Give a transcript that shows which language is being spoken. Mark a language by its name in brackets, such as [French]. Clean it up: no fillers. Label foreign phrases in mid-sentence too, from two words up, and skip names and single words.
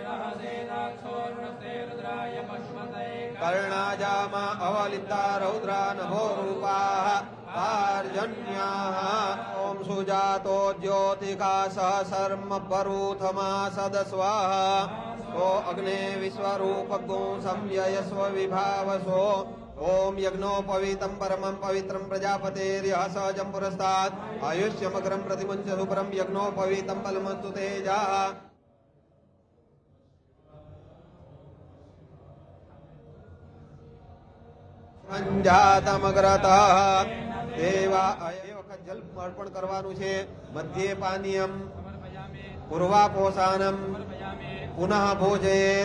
[Sanskrit] कर्णाजाम अवलिता रौद्रा नभो रूपाः पार्जन्याः ॐ सुजातो ज्योतिकाशः शर्म परूथमा सदस्वाः ओ अग्ने विश्वरूपगो संययस्व विभावसो ओम यज्ञोपवीतं परमं पवित्रं प्रजापतेर्यः सहजं पुरस्तात् आयुष्यमग्रं प्रतिमुञ्च सुपरं यज्ञोपवीतं फलमस्तु तेजः। अंजातमग्रतः देवा [Gujarati] એ વખત જલ અર્પણ કરવાનું છે. [Sanskrit] मध्ये पानीयम पूर्वापोषानम पुनः भोजयेत.